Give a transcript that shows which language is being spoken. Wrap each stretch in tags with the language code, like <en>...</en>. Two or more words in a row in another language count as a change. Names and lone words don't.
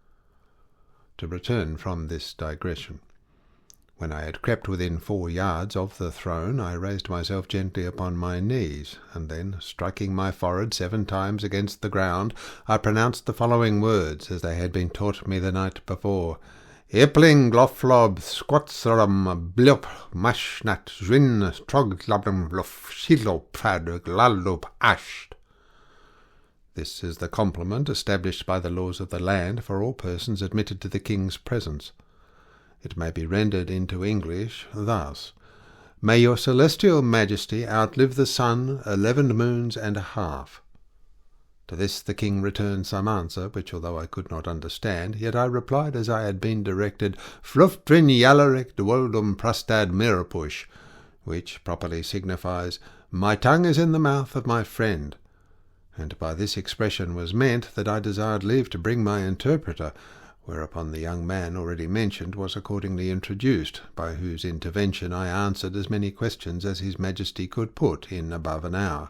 <en>To return from this digression. When I had crept within 4 yards of the throne, I raised myself gently upon my knees, and then, striking my forehead 7 times against the ground, I pronounced the following words, as they had been taught me the night before: Ipling gloflob squatsarum blup mashnat zwin troglabum bluff shilo prad glalup asht. This is the compliment established by the laws of the land for all persons admitted to the king's presence. It may be rendered into English thus: May your celestial majesty outlive the sun 11 moons and a half. To this the king returned some answer, which, although I could not understand, yet I replied as I had been directed, Fluftrin yalaric dwoldum prastad mirapush, which properly signifies, My tongue is in the mouth of my friend. And by this expression was meant that I desired leave to bring my interpreter, whereupon the young man already mentioned was accordingly introduced, by whose intervention I answered as many questions as his majesty could put in above an hour.</en>